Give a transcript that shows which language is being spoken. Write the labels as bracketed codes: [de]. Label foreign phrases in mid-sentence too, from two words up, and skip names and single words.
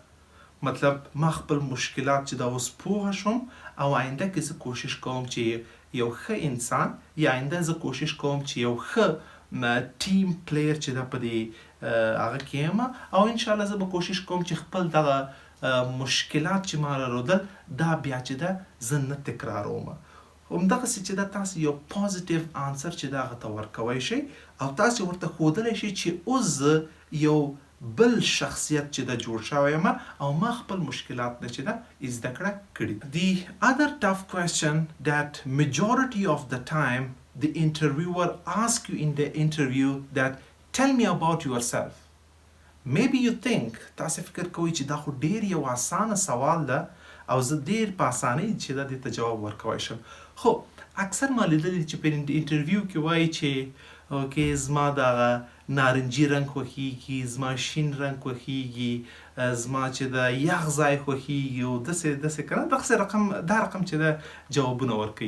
[ps] مطلب ما خپل مشکلات چې دا اوس پوهه شوم او آینده کې زه کوشش کوم چې یو ښه انسان یا آینده زه کوشش کوم چې یو ښه [en] team player [ps] چې دا په دې هغه کې یم او انشاءالله زه به کوشش کوم چې خپل دغه مشکلات چې ما درلودل دا بیا چې ده زه نه تکراروم. همدغسې چې دا تاسو یو [en] positive answer [ps] چې دا هغه ته ورکوی شئ او تاسو ورته ښودلی شئ چې اوس زه یو بل شخصیت چې دا جوړ شوی یم او ما خپل مشکلات نه چې دا زده کړه کړي. [en] The other tough question that majority of the time the interviewer asks you in the interview that tell me about yourself. Maybe you think [ps] تاسو فکر کوئ چې دا خو ډیر یو اسانه سوال ده او زه ډیر په اسانۍ چې دا دې ته جواب ورکوی شم. خو اکثر ما لیدلی چې په انټرویو کې وایي چې اوکې زما دغه نارنجي رنګ خوښیږي، زما شین رنګ خوښیږي، زما چې د یخ ځای خوښیږي او داسې که نه دغسې دا رقم چې ده جوابونه ورکوي.